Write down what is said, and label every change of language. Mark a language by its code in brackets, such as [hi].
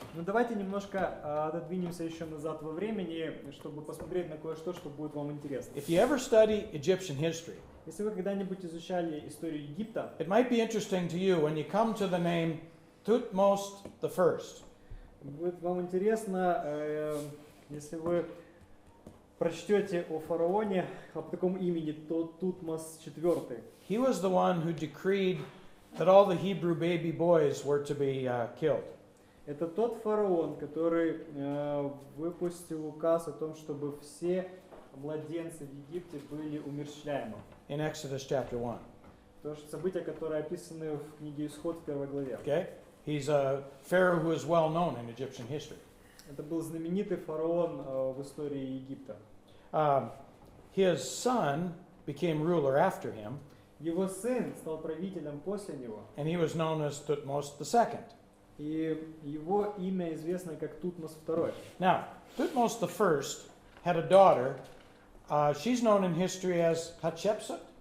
[ru] Но давайте немножко отодвинемся еще назад во времени, чтобы посмотреть на кое-что, что будет вам интересно. [en] If you ever study Egyptian history, [ru] Если вы когда-нибудь изучали историю Египта, [en] it might be interesting to you when you come to the name Thutmose I. [ru] будет вам интересно, если вы прочтете о фараоне, о таком имени, то Тутмос IV. [en] He was the one who decreed that all the Hebrew baby boys were to be killed. [ru] Это тот фараон, который выпустил указ о том, чтобы все младенцы в Египте были умерщвляемы. [en] In Exodus chapter 1. [ru] То есть события, которые описаны в книге Исход в 1 главе. [en] Okay? He's a pharaoh who is well known in Egyptian history. [ru] Это был знаменитый фараон в истории Египта. [en] His son became ruler after him, [ru] Его сын стал правителем после него, [en] and he was known as Thutmose II. [ru] и его имя известно как Тутмос II. [en] Now, Thutmose I had a daughter. She's known in history as Hatshepsut.